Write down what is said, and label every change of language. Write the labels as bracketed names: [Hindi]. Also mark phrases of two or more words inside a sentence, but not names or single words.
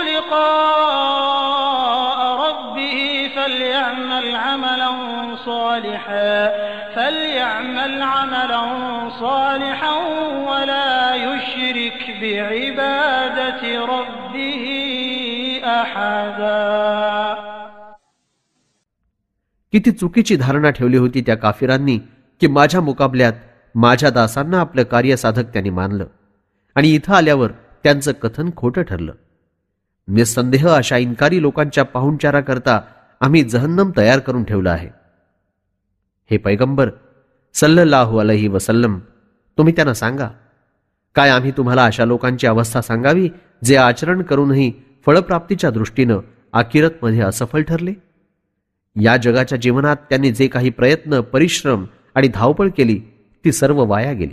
[Arabic] لقاء ربه فليعمل عملا صالحا ولا يشرك بعبادة ربه أحدا. [Marathi] किती चुकीची धारणा ठेवली होती त्या काफिरांनी की माझ्या मुकाबल्यात माझ्या दासांना आपलं कार्यसाधक त्यांनी मानलं आणि इथं आल्यावर त्यांचं कथन खोटं ठरलं. निसंदेह अशा इन्कारी लोकांच्या पाहुणचाराकरता आम्ही जहन्नम तयार करून ठेवलं आहे. हे पैगंबर [Arabic] صلى الله عليه وسلم, [Marathi] तुम्ही त्यांना सांगा, काय आम्ही तुम्हाला अशा लोकांची अवस्था सांगावी जे आचरण करूनही फळप्राप्तीच्या दृष्टीनं आखिरतमध्ये असफल ठरले? या जगाच्या जीवनात त्यांनी जे काही प्रयत्न, परिश्रम आणि धावपळ केली ती सर्व वाया गेली.